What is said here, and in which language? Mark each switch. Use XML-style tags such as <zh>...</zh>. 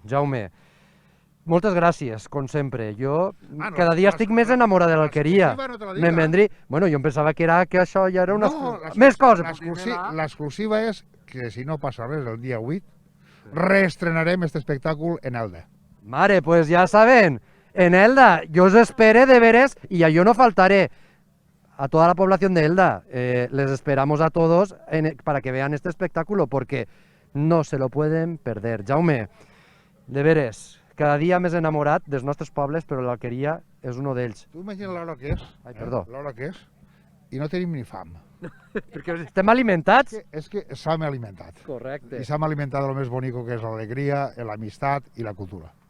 <ca>Jaume, moltes gràcies, com sempre. Jo cada dia estic més enamorat de l'Alqueria. Me'n vendré... Bueno, jo em pensava que això ja era una... Més coses. L'exclusiva és que si no passa res el dia 8 reestrenarem aquest espectacle en Elda.</ca> <es>Mare, pues ya saben, en Elda, yo os espere de veres y yo no faltaré. A toda la población de Elda, les esperamos a todos para que vean este espectáculo, porque no se lo pueden perder.</es> <ca>Jaume, de veres, cada dia més enamorat dels nostres pobles, però l'Alqueria és un d'ells. Tu imagina l'hora que és, l'hora que és, i no tenim ni fam. Perquè estem alimentats. És que s'hem alimentat. Correcte. I s'hem alimentat del més bonic que és l'alegria, l'amistat i la cultura.</ca>